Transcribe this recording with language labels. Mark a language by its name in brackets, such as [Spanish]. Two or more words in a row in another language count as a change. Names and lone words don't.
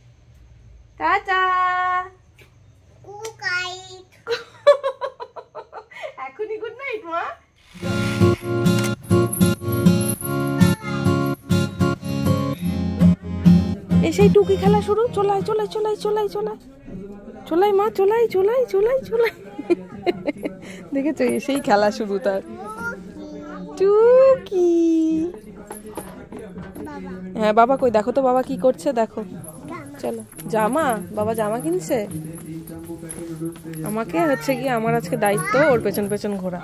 [Bangla] টাটা। এখনই [English] good night [Bangla] মা। এসেই টুকি খেলা শুরু। চলাই চলাই চলাই চলাই চলাই চলাই মা, চলাই চলাই চলাই চলাই। দেখেছো, এসেই খেলা শুরু তার। টুকি। হ্যাঁ বাবা কই, দেখো তো বাবা কি করছে, দেখো। চলো, জামা, বাবা জামা কিনছে। আমাকে হচ্ছে কি, আমার আজকে দায়িত্ব ওর পেছন পেছন ঘোরা।